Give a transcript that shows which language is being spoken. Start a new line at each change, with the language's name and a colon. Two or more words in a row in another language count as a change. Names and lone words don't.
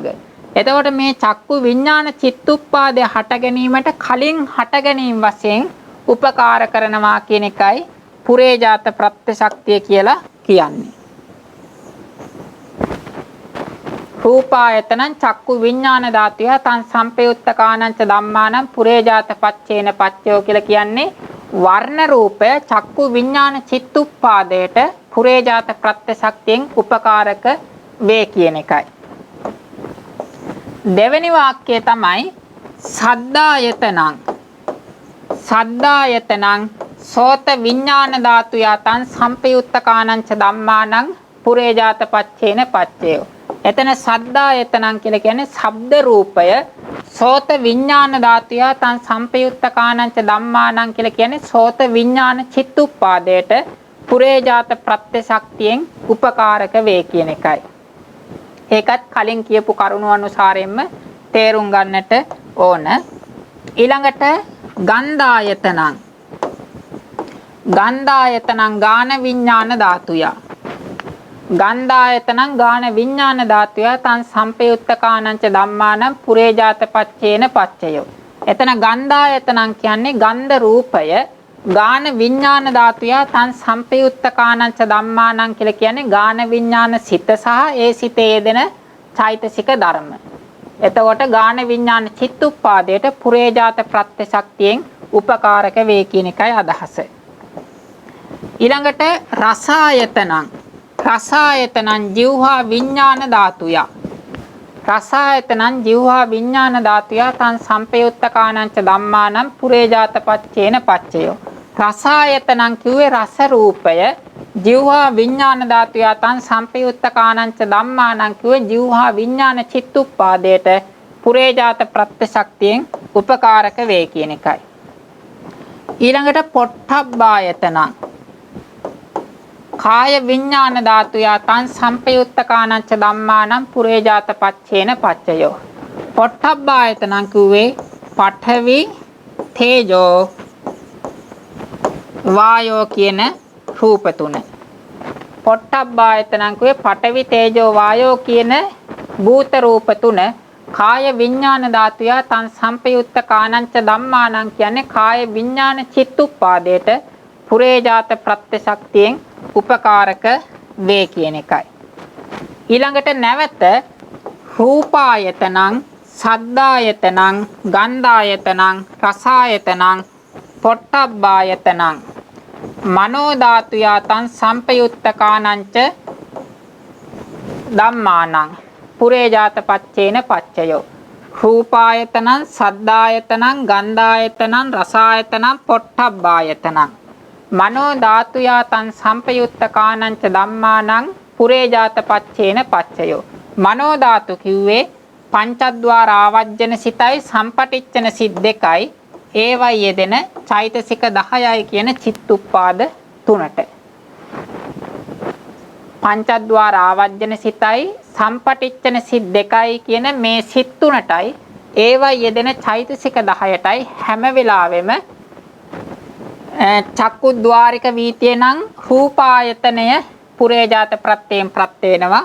Sinhala: එතකොට මේ චක්කු විඥාන චිත්තුප්පාදය හට ගැනීමට කලින් හට ගැනීම වශයෙන් උපකාර කරනවා කියන එකයි පුරේජාත ප්‍රත්‍යශක්තිය කියලා කියන්නේ.
Pali: රූපායතනං චක්කු විඥාන ධාතුය තං සම්පයුත්තකානංච ධම්මානං පුරේජාත පච්චේන පච්චයෝ
Sinhala: කියලා කියන්නේ වර්ණ රූපය චක්කු විඥාන චිත්තුප්පාදයට පුරේජාත ප්‍රත්‍යශක්තියෙන් උපකාරක වේ කියන එකයි. දෙවෙනි වාක්‍යය තමයි සද්දායතනං.
Pali: සද්දායතනං සෝත විඥාන ධාතුය තං සම්පයුත්තකානංච ධම්මානං පුරේජාත පච්චේන පච්චයෝ.
Sinhala: එතන සද්දායතනං කියලා කියන්නේ ශබ්ද රූපය
Pali: සෝත විඥාන ධාතුය තං සම්පයුත්තකානංච ධම්මානං
Sinhala: කියලා කියන්නේ සෝත විඥාන චිත්තුප්පාදයට පුරේජාත ප්‍රත්‍යශක්තියෙන් උපකාරක වේ කියන එකයි. ඒකත් කලින් කියපු කරුණු අනුසාරයෙන්ම තේරුම් ගන්නට ඕන. ඊළඟට ගන්ධායතනං.
Pali: ගන්ධායතනං ගාන විඥාන ධාතුය. ගන්ධායතනං ගාන විඥාන ධාතුය තං සම්පයුත්තකානංච ධම්මානං පුරේජාත පච්චේන පච්චයෝ.
Sinhala: එතන ගන්ධායතනං කියන්නේ ගන්ධ රූපය
Pali: ගාන විඥාන ධාතුය තං සම්පයුත්තකානංච ධම්මානං
Sinhala: කියලා කියන්නේ ගාන විඥාන සිත සහ ඒ සිතේ යෙදෙන චෛතසික ධර්ම. එතකොට ගාන විඥාන චිත්තුප්පාදයට පුරේජාත ප්‍රත්‍යශක්තියෙන් උපකාරක වේ කියන එකයි අදහස.
Pali: ඊළඟට රසායතනං. රසායතනං ජීවහා විඥාන ධාතුය. රසායතනං ජීවහා විඥාන ධාතුය තං සම්පයුත්තකානංච ධම්මානං පුරේජාත පච්චේන පච්චයෝ.
Sinhala: රසායතනං කිව්වේ රස රූපය
Pali: ජීවහා විඥාන ධාතුය තං සම්පයුත්තකානංච ධම්මානං
Sinhala: කිව්වේ ජීවහා විඥාන චිත්තුප්පාදයට පුරේජාත ප්‍රත්‍යශක්තියෙන් උපකාරක වේ කියන එකයි.
Pali: ඊළඟට පොට්ටබ්බායතනං කාය විඥාන ධාතුය තං සම්පයුත්තකානංච ධම්මානං පුරේජාත පච්චේන පච්චයෝ.
Sinhala: පොට්ටබ්බායතනං කිව්වේ පඨවි තේජෝ වායෝ කියන රූප තුන. පොට්ටබ්බායතනං කිව්වේ පඨවි තේජෝ වායෝ කියන භූත රූප තුන
Pali: කාය විඥාන ධාතුය තං සම්පයුත්තකානංච ධම්මානං
Sinhala: කියන්නේ කාය විඥාන චිත්තුප්පාදයට පුරේජාත ප්‍රත්‍යශක්තියෙන් උපකාරක වේ කියන එකයි.
Pali: ඊළඟට නැවත රූපායතනං සද්දායතනං ගන්ධායතනං රසායතනං පොට්ටබ්බායතනං මනෝ ධාතුය තං සම්පයුත්තකානංච ධම්මානං පුරේජාත පච්චේන පච්චයෝ. රූපායතනං සද්දායතනං ගන්ධායතනං රසායතනං පොට්ටබ්බායතනං මනෝ ධාතුය තං සම්පයුත්තකානංච ධම්මානං පුරේජාත පච්චේන පච්චයෝ.
Sinhala: මනෝ ධාතු කිව්වේ පංචද්වාර ආවජ්ජන සිතයි සම්පටිච්ඡන සිත් දෙකයි ඒවයි යෙදෙන චෛතසික 10යි කියන චිත්තුප්පාද තුනට. පංචද්වාර ආවජ්ජන සිතයි සම්පටිච්ඡන සිත් දෙකයි කියන මේ සිත් තුනටයි ඒවයි යෙදෙන චෛතසික 10ටයි හැම වෙලාවෙම චක්කුද්්වාරික වීතිය නම් රූපායතනය පුරේජාත ප්‍රත්‍යයෙන් ප්‍රත්‍ය වෙනවා.